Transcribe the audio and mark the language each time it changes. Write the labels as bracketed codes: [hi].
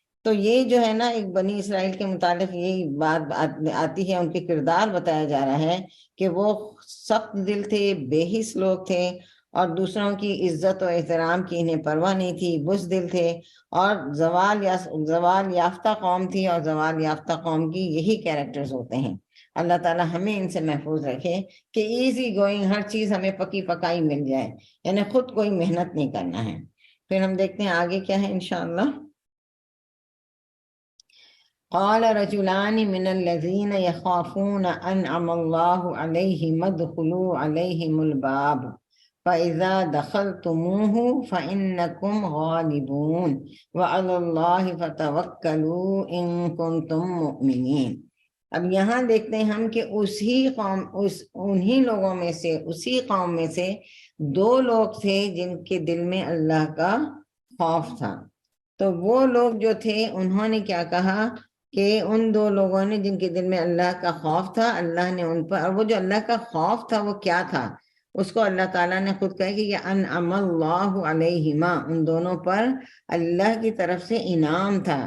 [ur] تو یہ جو ہے نا ایک بنی اسرائیل کے متعلق یہی بات آتی ہے، ان کے کردار بتایا جا رہا ہے کہ وہ سخت دل تھے، بے حس لوگ تھے، اور دوسروں کی عزت و احترام کی انہیں پرواہ نہیں تھی، بزدل تھے، اور زوال یافتہ قوم تھی. اور زوال یافتہ قوم کی یہی کیریکٹرز ہوتے ہیں. اللہ تعالیٰ ہمیں ان سے محفوظ رکھے کہ [en] easy going [ur] ہر چیز ہمیں پکی پکائی مل جائے، یعنی خود کوئی محنت نہیں کرنا ہے. پھر ہم دیکھتے ہیں آگے کیا ہے انشاءاللہ. [ar] قال رجلان من الذين يخافون انعم الله عليهم ادخلوا عليهم الباب فإذا دخلتموه فإنكم غالبون وعلى الله فتوكلوا إن كنتم مؤمنين. [ur] اب یہاں دیکھتے ہیں ہم کہ انہی لوگوں میں سے، اسی قوم میں سے دو لوگ تھے جن کے دل میں اللہ کا خوف تھا. تو وہ لوگ جو تھے انہوں نے کیا کہا کہ ان دو لوگوں نے جن کے دل میں اللہ کا خوف تھا، اللہ نے ان پر، اور وہ جو اللہ کا خوف تھا وہ کیا تھا، اس کو اللہ تعالیٰ نے خود کہا کہ یہ [ar] انعم اللہ علیہما، [ur] ان دونوں پر اللہ کی طرف سے انعام تھا.